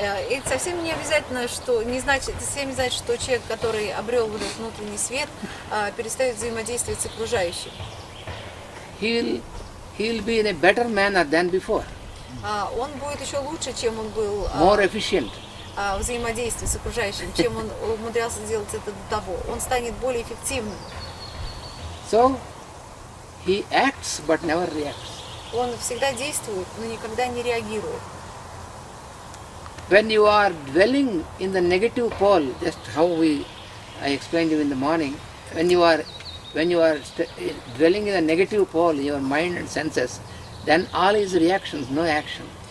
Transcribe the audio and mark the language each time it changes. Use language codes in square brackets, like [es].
[ru] И совсем не обязательно, что совсем не значит, что человек, который обрел вот этот внутренний свет, перестает взаимодействовать с окружающим. [en] He'll be in a better manner than before. [ru] Он будет еще лучше, чем он был [en] More efficient. [ru] в взаимодействии с окружающим, чем он умудрялся делать это до того. Он станет более эффективным. [en] So he acts but never reacts. [ru] Он всегда действует, но никогда не реагирует. [en] When you are dwelling in the negative pole, just how I explained you in the morning, when you are dwelling in the negative pole, your mind and senses, then all is reactions, no action.